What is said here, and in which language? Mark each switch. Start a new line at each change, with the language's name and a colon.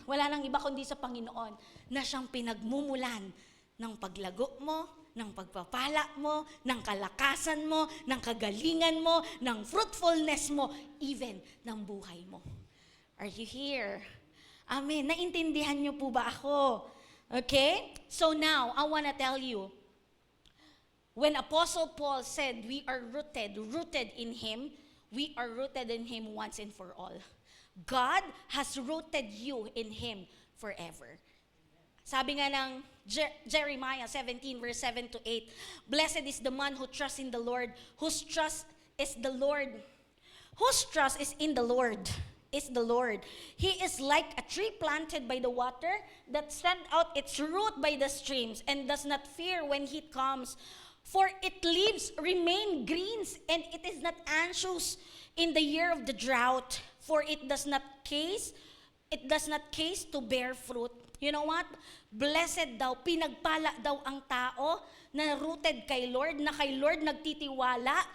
Filipino: Wala nang iba kundi sa Panginoon na siyang pinagmumulan ng paglago mo, ng pagpapala mo, ng kalakasan mo, ng kagalingan mo, ng fruitfulness mo, even ng buhay mo.
English: Are you here?
Filipino: Amen. Naintindihan niyo po ba ako?
English: Okay? So now, I wanna tell you, when Apostle Paul said we are rooted in Him, we are rooted in Him once and for all. God has rooted you in Him forever.
Filipino: Sabi nga ng
English: Jeremiah 17 verse 7 to 8, blessed is the man who trusts in the Lord, whose trust is the Lord, whose trust is in the Lord. Is the Lord. He is like a tree planted by the water that sends out its root by the streams and does not fear when heat comes. For its leaves remain green, and it is not anxious in the year of the drought, for it does not case to bear fruit. You know what?
Filipino: Blessed daw, pinagpala daw ang tao na rooted kay Lord, na kay Lord nagtitiwala.